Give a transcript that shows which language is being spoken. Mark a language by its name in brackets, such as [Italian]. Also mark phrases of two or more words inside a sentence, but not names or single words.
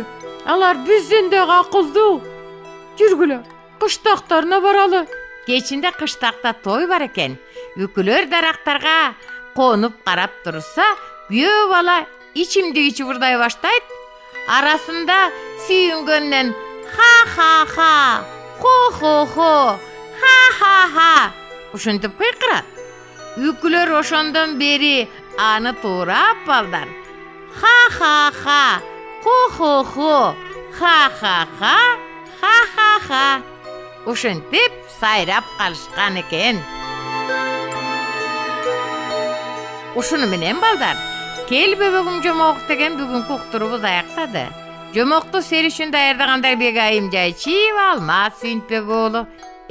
[Kyrgyz] Алар бизден дагы акылдуу. Жүргүлө, кыштактарына баралы." Кечинде кыштакта той бар экен. Үкүлөр дарактарга конуп карап турса, күйөө бала ичимдик чыбырдай баштайт. Арасында сүйүнгөндөн ха-ха-ха, хо-хо-хо, ха-ха-ха ушинтип кыйкырат. Үкүлөр ошондон бери аны туурап балдар. Ха-ха-ха, хо-хо-хо, ха-ха-ха, ха-ха-ха ушинтип сайрап калышкан экен. Ушуну менен балдар, кел бөбөгүм жомок деген бүгүнкү уктурубуз аяктады. Жомокту сер үчүн даярдагандар Бегайым Жайчиева, Алмаз Сүйүнтбек уулу.